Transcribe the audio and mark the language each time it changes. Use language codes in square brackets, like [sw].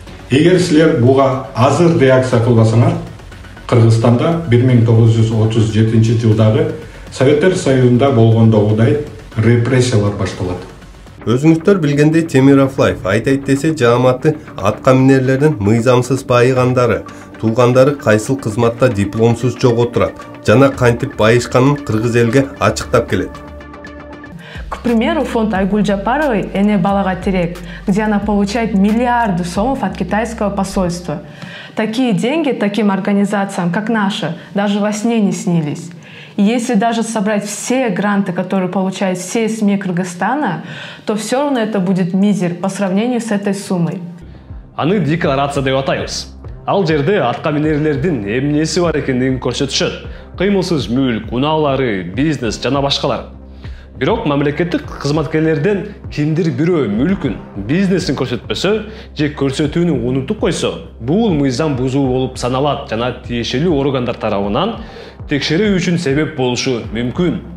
[ky] Эгер силер буга азыр реакция кылбасаңар, Кыргызстанда 1937 жылдагы Советтер Союзунда болгондогудай репрессиялар башталат. Өзүңүздөр билгендей Темиров Лайф айтайт десе жааматы атка минерлердин мыйзамсыз байыгандары, туугандары кайсыл кызматта дипломсуз жоготурат жана кантип байышканын кыргыз элге ачыктап келет. [ru] К примеру, фонд Айгуль Джапаровой «Эне балага терек», где она получает миллиарды сомов от китайского посольства. Такие деньги таким организациям, как наша, даже во сне не снились. И если даже собрать все гранты, которые получают все СМИ Кыргызстана, то все равно это будет мизер по сравнению с этой суммой. [ky] Аны декларация деп атайбыз. Ал жерде атка минерлердин эмнеси бар экендигин көрсөтүшөт. Кыймылсыз мүлк, унаалары, бизнес жана башкалар. Бирок мамлекеттик кызматкерлерден кимдир бирөө мүлкүн, бизнесин көрсөтпөсө же көрсөтүүнү унутуп койсо, бул мыйзам бузуу болуп саналат жана тиешелүү органдар тарабынан текшерүү үчүн себеп болушу мүмкүн.